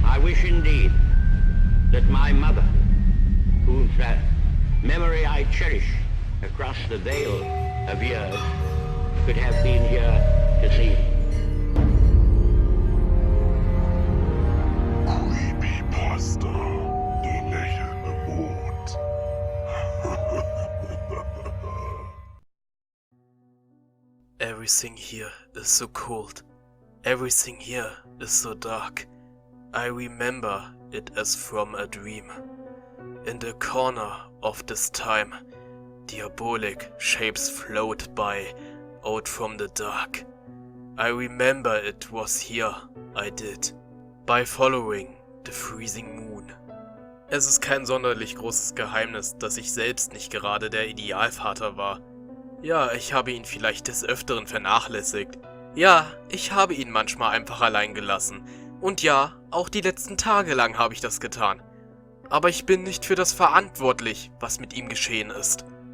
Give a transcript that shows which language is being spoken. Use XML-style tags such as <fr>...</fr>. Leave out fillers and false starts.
<en>wish indeed that my mother, whose memory I cherish across the veil of years, could have been here to see me.</en> <de>Creepypasta, der lächelnde Mond.</de> <en>Everything here is so cold. Everything here is so dark. I remember it as from a dream. In the corner of this time, diabolic shapes float by, out from the dark. I remember it was here I did, by following the freezing moon.</en> <de>Es ist kein sonderlich großes Geheimnis, dass ich selbst nicht gerade der Idealvater war. Ja, ich habe ihn vielleicht des Öfteren vernachlässigt. Ja, ich habe ihn manchmal einfach allein gelassen. Und ja, auch die letzten Tage lang habe ich das getan. Aber ich bin nicht für das verantwortlich, was mit ihm geschehen ist.</de>